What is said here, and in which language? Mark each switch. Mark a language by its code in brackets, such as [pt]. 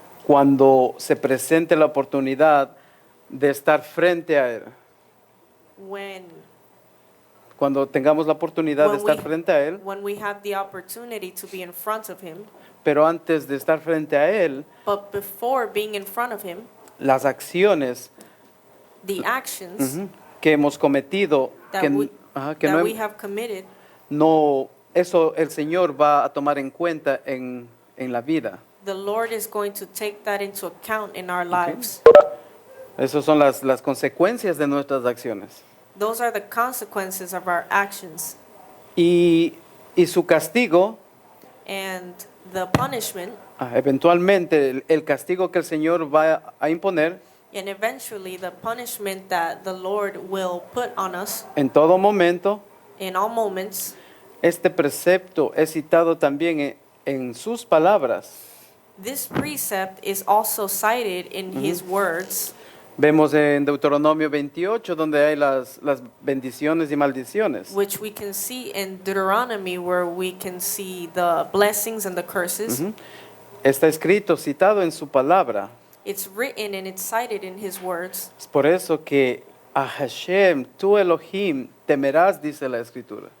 [es] cuando se presente la oportunidad de estar frente a Él. Cuando tengamos la oportunidad de estar frente a Él, [en] when we have the opportunity to be in front of him. [es] pero antes de estar frente a Él, [en] But before being in front of him, [es] las acciones [en] the actions [es] que hemos cometido, [en] that, [es] que, [en] we, [es] que [en] that [es] no, [en] we have committed, [es] eso el Señor va a tomar en cuenta en la vida. [en] the Lord is going to take that into account in our lives. [es] Esas son las consecuencias de nuestras acciones. [en] Those are the consequences of our actions. [es] Y su castigo, [en] And the punishment, [es] eventualmente el castigo que el Señor va a imponer [en] and eventually the punishment that the Lord will put on us [es] en todo momento, [en] in all moments, [es] este precepto es citado también en sus palabras. [en] this precept is also cited in his words. [es] Vemos en Deuteronomio 28 donde hay las bendiciones y maldiciones. [en] Which we can see in Deuteronomy, where we can see the blessings and the curses. [es] Está escrito, citado en su palabra. [en] It's written and it's cited in his words. [es] Es por eso que a Hashem, tu Elohim, temerás, dice la escritura.